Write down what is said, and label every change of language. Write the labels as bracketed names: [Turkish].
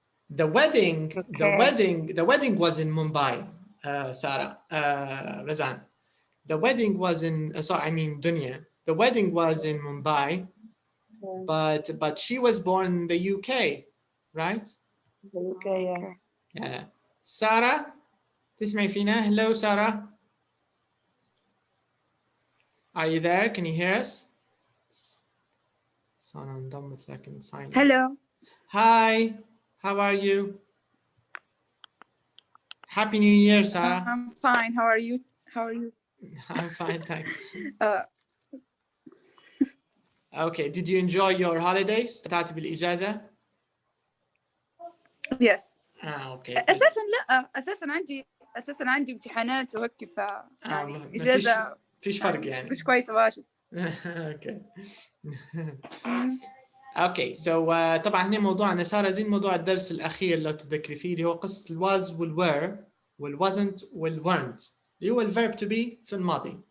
[English] The wedding was in Mumbai, Sarah, Razan. The wedding was in, Dunya. The wedding was in Mumbai, but she was born in the UK, right? The UK, yes. Yeah. [Arabic] Sarah, تسمعي فينا? [English] Hello, Sarah. Are you there? Can you hear us? [Arabic] Sarah انضمت لكن silent. [English] Hello. Hi, how are you? Happy New Year, Sarah. I'm fine. How are you? How are you? I'm fine, thanks. Okay, did you enjoy your holidays? [Arabic] استمتعت بالإجازة؟ [English] Yes. Okay. [Arabic] أساسا لا أساسا عندي امتحانات وهيك يعني إجازة فيش فرق يعني. مش كويسة واجد. [English] Okay. Okay, so [Arabic] طبعا هنا موضوعنا سارة زي موضوع الدرس الأخير لو تتذكري فيه اللي هو قصة الواز والwere والwasn't والweren't اللي هو الverb to be في الماضي.